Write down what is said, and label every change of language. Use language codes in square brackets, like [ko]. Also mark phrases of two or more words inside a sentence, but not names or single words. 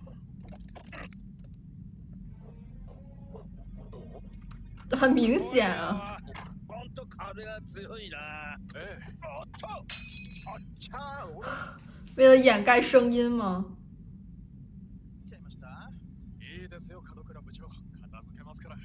[zh] 很明显啊。 [ja] ほんと風が強いな。おっと、あっちゃー。 [zh] 为了掩盖声音吗？ [ja] 来ちゃいました。いいですよ、門倉部長。片付けますから。